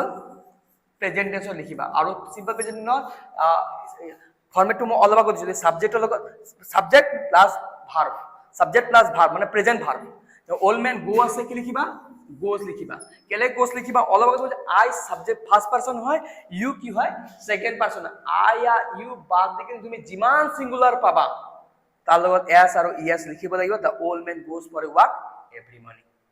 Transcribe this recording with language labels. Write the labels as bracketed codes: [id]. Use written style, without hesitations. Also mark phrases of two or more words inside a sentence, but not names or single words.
[en] present tense [as] লিখিবা আৰু [en] simple present tense format [as] মই অলপ আগত দিছিলো সাবজেক্টৰ লগত [en] subject plus verb [as] মানে [en] present verb [as] তো [en] old man go [as] আছে কি লিখিবা গোজ লিখিবা কেলে গোজ লিখিবা অলপ আগত [en] I subject first person [as] হয় ইউ কি হয় [en] second person I you [as] বাদ দিকে তুমি যিমান সিঙ্গুলার পাবা তার লগত এস আৰু ইএস লিখিব লাগিব [en] The old man goes for a walk every morning